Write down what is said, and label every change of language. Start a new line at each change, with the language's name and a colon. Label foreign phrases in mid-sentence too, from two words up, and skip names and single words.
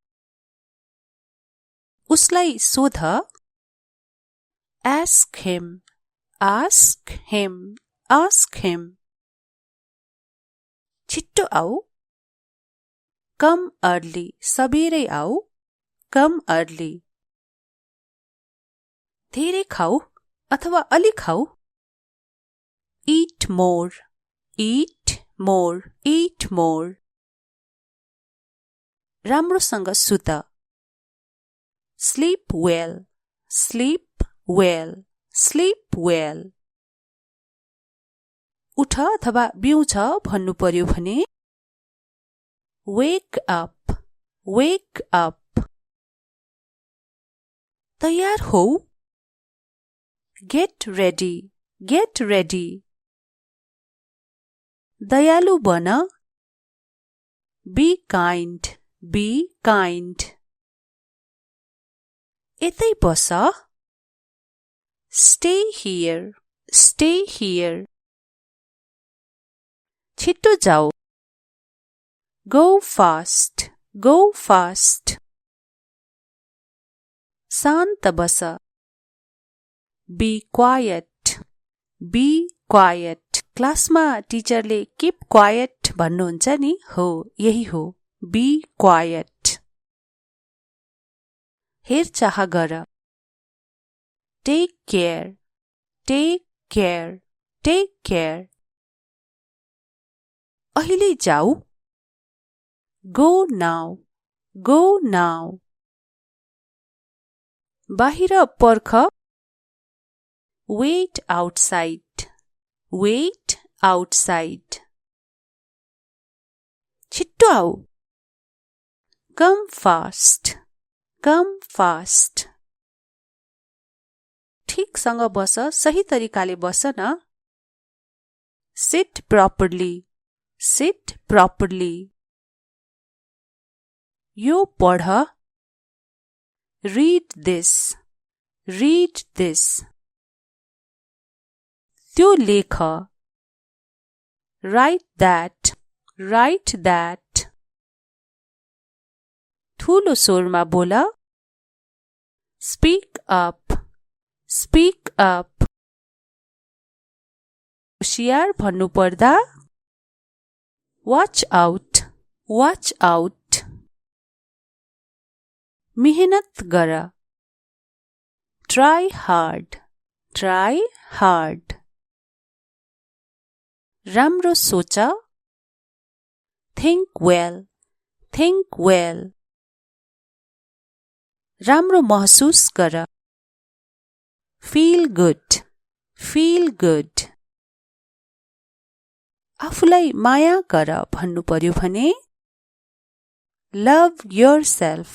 Nepali: उसलाई सोध
English: Ask him।
Nepali: छिट्टो आऊ
English: Come early।
Nepali: सबेरै आऊ
English: Come early।
Nepali: धेरै खाऊ अथवा अलि खाऊ
English: Eat more।
Nepali: राम्रोसँग सुत
English: Sleep well।
Nepali: उठ अथवा बिउँछ भन्नु पर्यो भने
English: Wake up।
Nepali: तयार हौ
English: Get ready।
Nepali: दयालु बन
English: Be kind. Be kind.
Nepali: यतै बस.
English: Stay here. Stay here.
Nepali: छिट्टो जाऊ.
English: Go fast. Go fast.
Nepali: शान्त बस.
English: Be quiet. Be quiet.
Nepali: क्लासमा टिचरले
English: keep quiet
Nepali: भन्नुहुन्छ नि, हो यही हो.
English: Be quiet.
Nepali: हेरचाह गर.
English: Take care. Take care. Take care.
Nepali: अहिले जाऊ.
English: Go now. Go now.
Nepali: बाहिर पर्ख.
English: Wait outside. Wait outside.
Nepali: छिट्टो आऊ.
English: Come fast. Come fast.
Nepali: ठिकसँग बस, सही तरिकाले बस न.
English: Sit properly. Sit properly.
Nepali: यो पढ.
English: Read this. Read this.
Nepali: त्यो लेख.
English: Write that. Write that.
Nepali: ठूलो स्वरमा बोल.
English: Speak up. Speak up.
Nepali: होशियार भन्नु पर्दा
English: Watch out. Watch out.
Nepali: मेहनत गर.
English: Try hard. Try hard.
Nepali: राम्रो सोच.
English: Think well. Think well.
Nepali: राम्रो महसुस गर.
English: Feel good. Feel good.
Nepali: आफूलाई माया गर भन्नु पर्यो भने
English: Love yourself.